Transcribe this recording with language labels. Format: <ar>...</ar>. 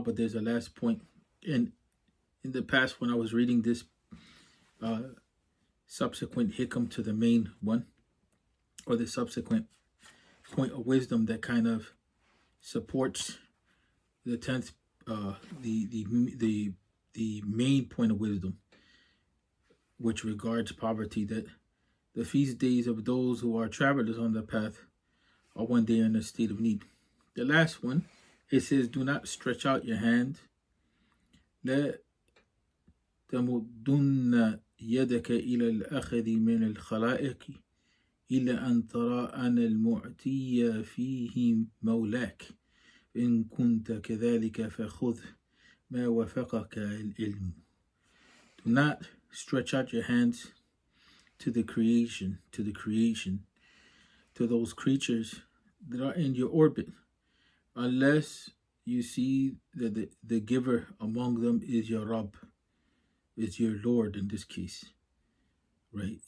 <en>But there's a last point. And in the past, when I was reading this subsequent hikam to the main one, or the subsequent point of wisdom that kind of supports the 10th, the main point of wisdom, which regards poverty, that the feast days of those who are travelers on the path are when they are in a state of need. The last one, it says, do not stretch out your hand.</en> <ar>لا تمدن يدك إلى الأخذ من الخلائق إلا أن ترى أن المعطي فيهم مولاك إن كنت كذلك فخذ ما وفقك العلم.</ar> <en>Do not stretch out your hands to the creation, to those creatures that are in your orbit, unless you see that the giver among them is your Rabb, is your Lord in this case, right?</en>